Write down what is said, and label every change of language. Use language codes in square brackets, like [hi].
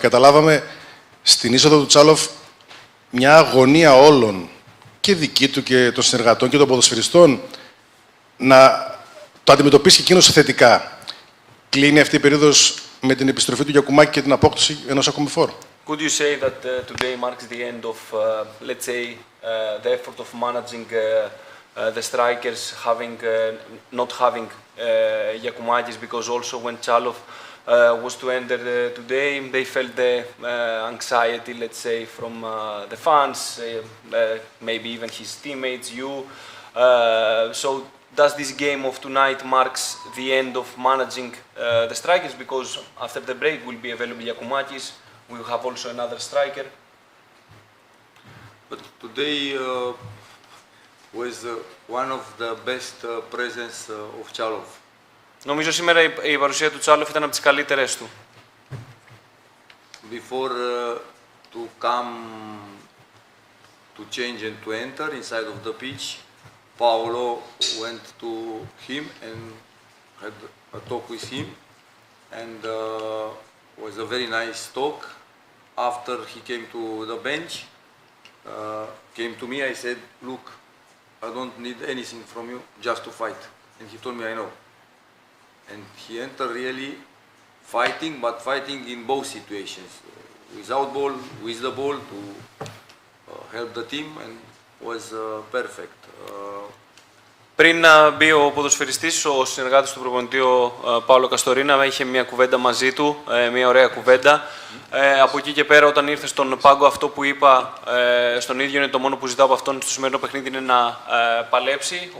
[el] Καταλάβαμε στην είσοδο του Τσάλοφ μια αγωνία όλων, και δική του και των συνεργατών και των ποδοσφαιριστών, να το αντιμετωπίσει εκείνος θετικά. Κλείνει αυτή η περίοδος με την επιστροφή του Γιακουμάκη και την απόκτηση ενός ακόμη φόρ. [en] Could you say that today marks the end of, let's say, the effort of managing the strikers not having Giacomakis, because also when Chalov was to enter today, they felt the anxiety, let's say, from the fans, maybe even his teammates, you. So does this game of tonight marks the end of managing the strikers? Because after the break will be available Giacomakis, we will have also another striker. But today was one of the best presence of Chalov. [el] Νομίζω σήμερα η παρουσία του Τσάλοφ ήταν από τις καλύτερες του. [en] Before to come to change and to enter inside of the pitch, Paolo went to him and had a talk with him, and was a very nice talk. After he came to the bench, came to me, I said, look, I don't need anything from you, just to fight. And he told me, I know. And he entered really fighting, but fighting in both situations. Without ball, with the ball, to help the team, and was perfect. [el] Πριν να μπει ο ποδοσφαιριστής, ο συνεργάτης του προπονητή, ο Πάολο Καστορίνα, είχε μια κουβέντα μαζί του, μια ωραία κουβέντα. Από εκεί και πέρα, όταν ήρθε στον πάγκο, αυτό που είπα στον ίδιο είναι το μόνο που ζητάω από αυτόν στο σημερινό παιχνίδι, είναι να παλέψει.